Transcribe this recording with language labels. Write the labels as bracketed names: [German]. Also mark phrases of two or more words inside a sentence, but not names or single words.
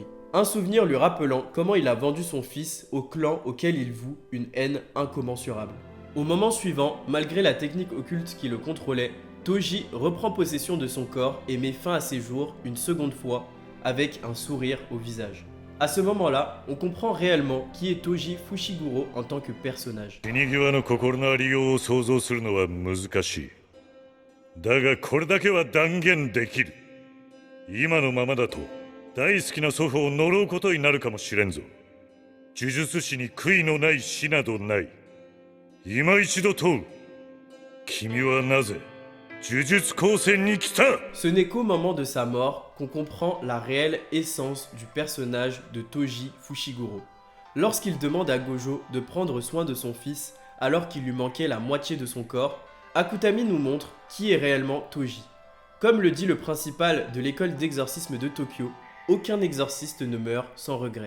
[French] Un souvenir lui rappelant comment il a vendu son fils au clan auquel il voue une haine incommensurable. Au moment suivant, malgré la technique occulte qui le contrôlait, Toji reprend possession de son corps et met fin à ses jours une seconde fois avec un sourire au visage. À ce moment-là, on comprend réellement qui est Toji Fushiguro en tant que personnage. [Japanese] だがこれだけは断言できる。今のままだと大好きな祖父を呪うことになるかもしれんぞ。呪術師に悔いのない死などない。今一度問う。君はなぜ呪術高専に来た? [French] Ce n'est qu'au moment de sa mort qu'on comprend la réelle essence du personnage de Toji Fushiguro. Lorsqu'il demande à Gojo de prendre soin de son fils alors qu'il lui manquait la moitié de son corps, Akutami nous montre qui est réellement Toji. Comme le dit le principal de l'école d'exorcisme de Tokyo, aucun exorciste ne meurt sans regret.